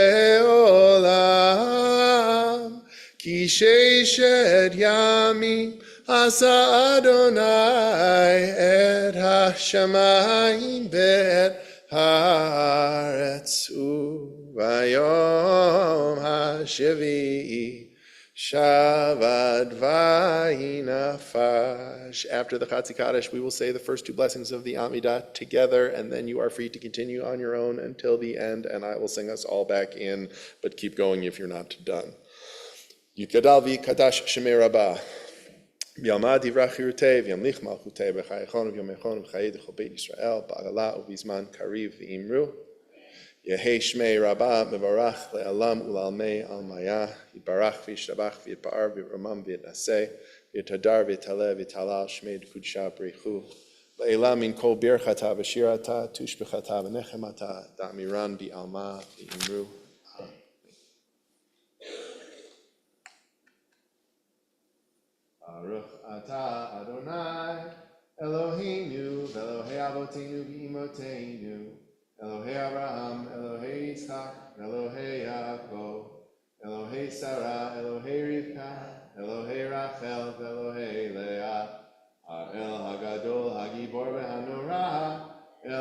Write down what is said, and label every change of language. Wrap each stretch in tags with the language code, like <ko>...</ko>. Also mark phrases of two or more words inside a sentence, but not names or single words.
<he>לעולם כי ששת ימים עשה ה' את השמים ואת הארץ וביום השביעי שבת וינפש.</he> <en>After the Chatzi Kaddish, we will say the first two blessings of the Amidah together, and then you are free to continue on your own until the end, and I will sing us all back in, but keep going if you're not done.</en> <arc>יתגדל ויתקדש שמה רבא בעלמא די ברא כרעותה וימליך מלכותה בחייכון וביומיכון ובחיי דכל בית ישראל בעגלא ובזמן קריב ואמרו. יהא שמה רבא מברך לעלם ולעלמי עלמיא יתברך וישתבח ויתפאר ויתרומם ויתנשא ויתהדר ויתעלה ויתהלל שמה דקדשא בריך הוא לעלא מן כל ברכתא ושירתא תשבחתא ונחמתא דאמירן בעלמא ואמרו.</arc> <he>ברוך אתה ה' אלהינו ואלהי אבותינו ואמותינו אלהי אברהם אלהי יצחק אלהי יעקב אלהי שרה אלהי רבקה אלהי רחל אלהי לאה אל הגדול הגבור והנורא אל</he>